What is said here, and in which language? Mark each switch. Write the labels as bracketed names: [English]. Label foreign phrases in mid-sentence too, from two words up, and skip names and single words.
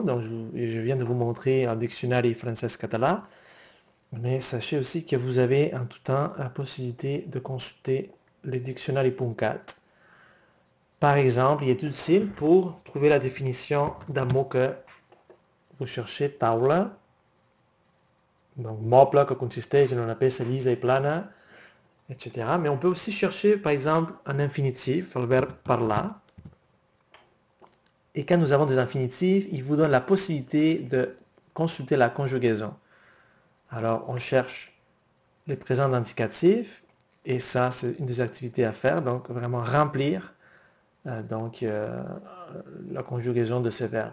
[French] Donc je viens de vous montrer un dictionnaire français-catalan. Mais sachez aussi que vous avez en tout temps la possibilité de consulter le dictionnaire.cat. Par exemple, il est utile pour trouver la définition d'un mot que vous cherchez, taula. [Catalan] Donc, moble que consisteix en una peça llisa i plana, etc. [French] Mais on peut aussi chercher, par exemple, un infinitif, le verbe parler. Et quand nous avons des infinitifs, il vous donne la possibilité de consulter la conjugaison. Alors, on cherche les présents d'indicatifs, et ça, c'est une des activités à faire, donc vraiment remplir la conjugaison de ces verbes.